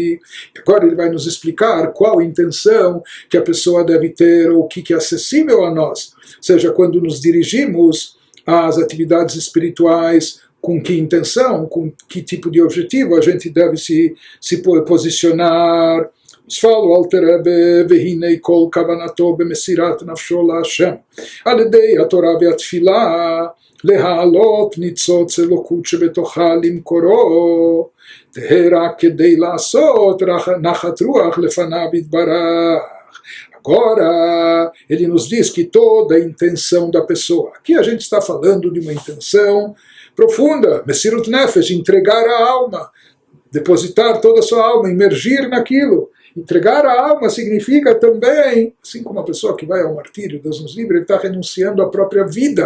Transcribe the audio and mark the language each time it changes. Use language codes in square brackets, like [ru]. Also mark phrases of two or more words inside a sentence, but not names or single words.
[pt] E agora ele vai nos explicar qual a intenção que a pessoa deve ter, ou o que é acessível a nós, seja quando nos dirigimos às atividades espirituais, com que intenção, com que tipo de objetivo a gente deve se posicionar. Fala o [he] Alter Rebbe, והנה כל כוונתו במסירת נפשו להשם על ידי התורה והתפילה, להעלות ניצוץ אלוקות שבתוכה למקורו, תהא רק כדי לעשות נחת רוח לפניו יתברך. [pt] Agora, ele nos diz que toda a intenção da pessoa, aqui a gente está falando de uma intenção profunda, [he] מסירות נפש, [pt] entregar a alma, depositar toda a sua alma, imergir naquilo. Entregar a alma significa também, assim como a pessoa que vai ao martírio, Deus nos livre, ele está renunciando à própria vida.